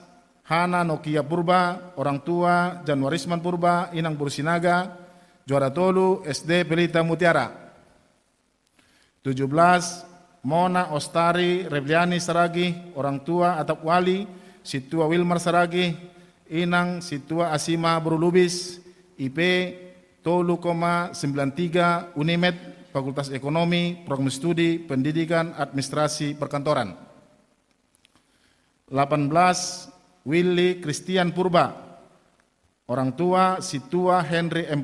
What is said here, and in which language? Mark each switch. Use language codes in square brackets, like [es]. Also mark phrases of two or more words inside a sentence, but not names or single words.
[id] Hana Nokia Purba, orang tua Januarisman Purba, Inang Bursinaga, juara 3 SD Pelita Mutiara. 17. Mona Ostari Rebliani Saragi, orang tua Atap Wali, Situa Wilmar Saragi, Inang Situa Asima Brulubis, IP 3,93 Unimed, Fakultas Ekonomi, Program Studi Pendidikan Administrasi Perkantoran. 18. Willy Christian Purba, orang tua Situa Henry M.